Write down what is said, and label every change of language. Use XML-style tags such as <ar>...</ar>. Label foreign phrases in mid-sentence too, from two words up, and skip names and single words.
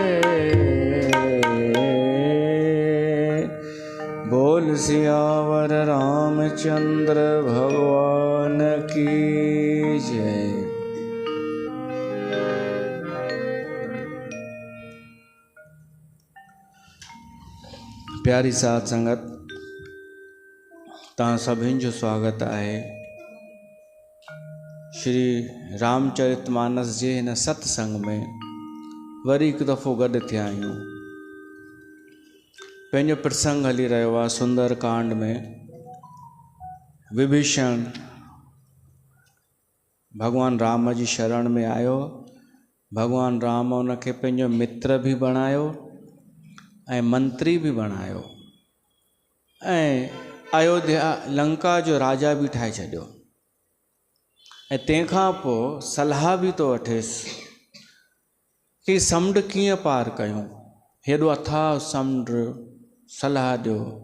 <hi>बोल सियावर रामचंद्र भगवान की जय।</hi> <sd>प्यारी साध संगत, तव्हां सभिनि जो स्वागत आहे श्री रामचरितमानस जे हिन सत्संग में। वरी हिकु दफ़ो गॾु थिया आहियूं। पंहिंजो प्रसंग हली रहियो आहे सुंदर कांड में। विभीषण भगवान राम जी शरण में आयो। भगवान राम उनखे पंहिंजो मित्र बि बणायो ऐं मंत्री बि बणायो ऐं अयोध्या लंका जो राजा बि ठाहे छॾियो। ऐं तंहिंखां पोइ सलाह बि थो वठेसि कि समुंड कीअं पार कयूं, हेॾो अथाह समुंड, सलाह ॾियो।</sd>